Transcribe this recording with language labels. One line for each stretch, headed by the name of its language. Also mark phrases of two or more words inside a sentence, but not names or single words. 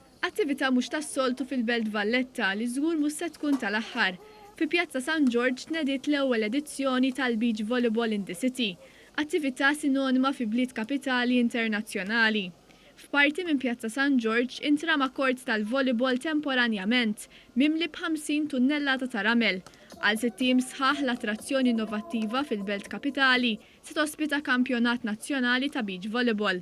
Maltese: Attività mhux tas-soltu fil-Belt Valletta li żgur mhux se tkun tal-aħħar. Fi Pjazza San George tnediet l-ewwel edizzjoni tal-Beach Volleyball in the City, attività sinonima fi bliet kapitali internazzjonali. F'parti minn Pjazza San George intrama kort tal-volleyball temporanjament mimli b'50 tunnellata ta' ramel. Għal 60 sħaħ l-attrazzjoni innovattiva fil-Belt Kapitali se tospita kampjonat nazzjonali ta'
English: beach volleyball.